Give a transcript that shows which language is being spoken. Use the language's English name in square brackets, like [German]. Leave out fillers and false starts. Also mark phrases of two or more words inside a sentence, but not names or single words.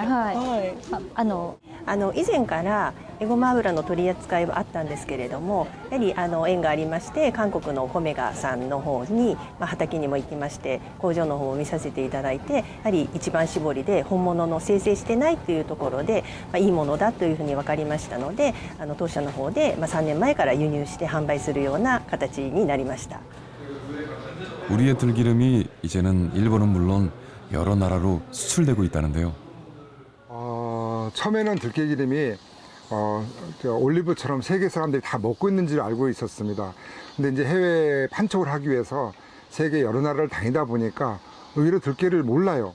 [Japanese] 以前からエゴマ油の取り扱いはあったんですけれども、やはり縁がありまして韓国のコメガさんの方に、畑にも行きまして工場の方を見させていただいて、やはり一番搾りで本物の生成してないというところで、いいものだというふうに分かりましたので、当社の方で3年前から輸入して販売するような形になりました。 [Korean] 우리의 들기름이 이제는 일본은 물론 여러 나라로 수출되고 있다는데요. 처음에는 들깨기름이 올리브처럼 세계 사람들이 다 먹고 있는 줄 알고 있었습니다. 근데 이제 해외 판촉을 하기 위해서 세계 여러 나라를 다니다 보니까 의외로 들깨를 몰라요.